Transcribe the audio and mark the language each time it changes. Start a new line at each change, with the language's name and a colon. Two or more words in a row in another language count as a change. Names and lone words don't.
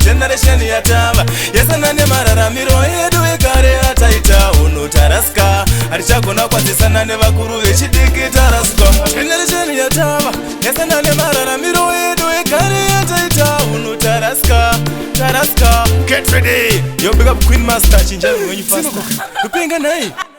Shona: Generation yatava, yasana nemararamiro edu ekare ataita hunhu tarasika. Hatichagona kwazisana nevakuru vechidiki tarasika. Generation yatava, yasana nemararamiro edu ekare ataita hunhu tarasika. Tarasika.
English: Get ready. Yo, big up Queen Master,
Shona: chinja mwenyu faster. Kupenga nai.